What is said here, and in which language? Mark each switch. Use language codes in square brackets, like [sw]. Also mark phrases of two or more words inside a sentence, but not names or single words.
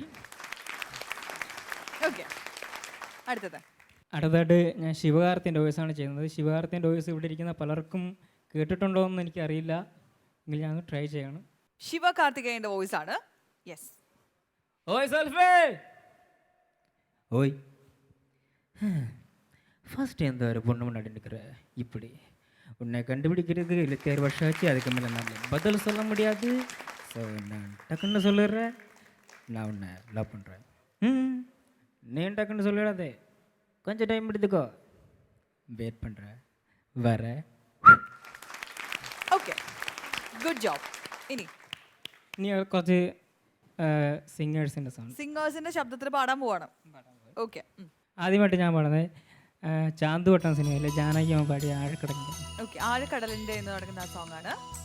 [ml] അടുത്തായിട്ട് ഞാൻ ശിവകാർത്തിൻ്റെ വോയിസാണ് ചെയ്യുന്നത്. ശിവകാർത്തിൻ്റെ വോയിസ് ഇവിടെ ഇരിക്കുന്ന പലർക്കും കേട്ടിട്ടുണ്ടോ എന്ന് എനിക്കറിയില്ല, എങ്കിൽ ഞാൻ ട്രൈ ചെയ്യണം. ശിവകാർത്തികേയന്റെ വോയിസ് ആണ്. യെസ്. ഓയ് സെൽഫി. [ta] ஓய் ஃபர்ஸ்ட் எந்த ஒரு பொண்ணு முன்னாடி நிற்கிற இப்படி உன்னை கண்டுபிடிக்கிறதுக்கு 26 வருஷம் ஆச்சு. அதுக்கு மேலே நான் பதில் சொல்ல முடியாது. ஸோ நான் டக்குன்னு சொல்லிடுறேன், நான் உன்னை லவ் பண்ணுறேன். நீ டக்குன்னு சொல்லிடாதே, கொஞ்சம் டைம் எடுத்துக்கோ, வெயிட் பண்ணுறேன், வர. [en] okay, good job. ഇനി [ml] കുറച്ച് സിംഗേഴ്സിൻ്റെ ശബ്ദത്തിൽ പാടാൻ പോവാണ്. ഓക്കെ, ആദ്യമായിട്ട് ഞാൻ പാടുന്നത് ചാന്തുവട്ടം സിനിമയിലെ ജാനകി അമ്മ പാടിയ ആഴക്കടലിൻ്റെ. ഓക്കെ, ആഴക്കടലിൻ്റെ എന്ന് നടക്കുന്ന ആ സോങ് ആണ്.